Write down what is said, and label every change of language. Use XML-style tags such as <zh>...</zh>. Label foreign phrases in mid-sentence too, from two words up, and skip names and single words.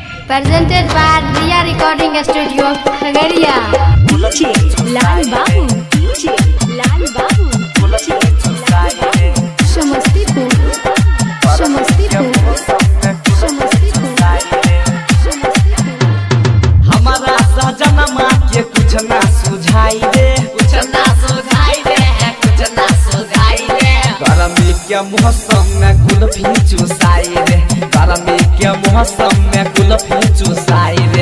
<en>Presented by Riya Recording Studio, Khagaria. DJ Lal Babu, DJ Lal Babu, Samastipur, Samastipur, Samastipur,</en> <bho>हमारा सजनमा के कुछ ना सुझाई दे, कुछ ना सुझाई दे, कुछ ना सुझाई दे। गर्मी के मौसम में कुल्फी चुसाई रे, गर्मी के मौसम में कुल्फी चुसाई रे।</bho>